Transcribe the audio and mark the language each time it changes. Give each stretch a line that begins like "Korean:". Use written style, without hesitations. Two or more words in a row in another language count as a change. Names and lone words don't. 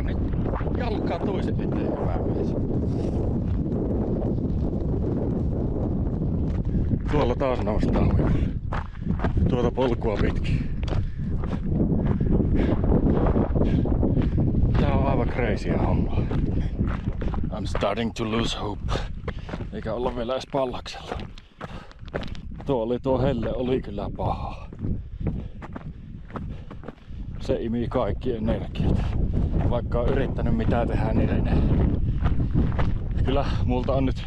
Finnish: Nyt jalkaa toisen eteen, hyvä mies. Tuolla taas noustaan huipulle. Tuota polkua pitkin. Tää on aivan crazyä hommaa.
English: I'm starting to lose hope.
Finnish: Eikä olla vielä edes Pallaksella. Tuo helle oli kyllä paha. Se imii kaikki energiat. Vaikka on yrittänyt mitä tehdä, niin ei ne. Kyllä multa on nyt.